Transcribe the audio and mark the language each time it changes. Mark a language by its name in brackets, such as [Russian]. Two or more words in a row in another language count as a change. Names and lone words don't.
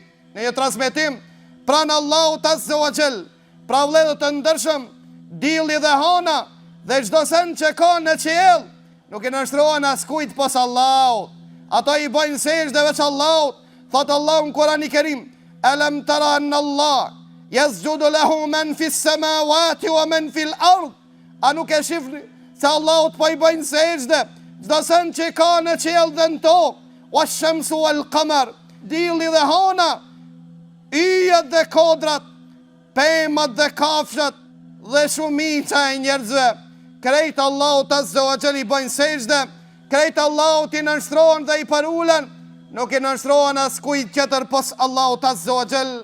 [Albanian] Në një transmetim pranë Allahut [Arabic] عز وجل, [Albanian] pra vëllezër të ndershëm, dilli dhe hana dhe çdo sen që ka në qiell nuk i nënshtrohen askujt pos Allahut. Ato i bojnë sejdë veç Allahut. Thot Allahu në Kur'anin e Kerim: [Arabic] ألم تر أن الله يسجد له من في السماوات ومن في الأرض. [Albanian] A nuk e shifni se Allahut po i bojnë sejdë çdo sen që ka në qiell dhe në tokë, [Arabic] والشمس والقمر, [Albanian] dilli dhe hana, yjet dhe kodrat, pemat dhe kafshat dhe shumica e njerëzve, krejt Allahut [Arabic] عز وجل [Albanian] i bojnë sejdë, krejt Allahut i nënshtrohen dhe i parulen, nuk i nënshtrohen askujt tjetër pos Allahut [Arabic] عز وجل.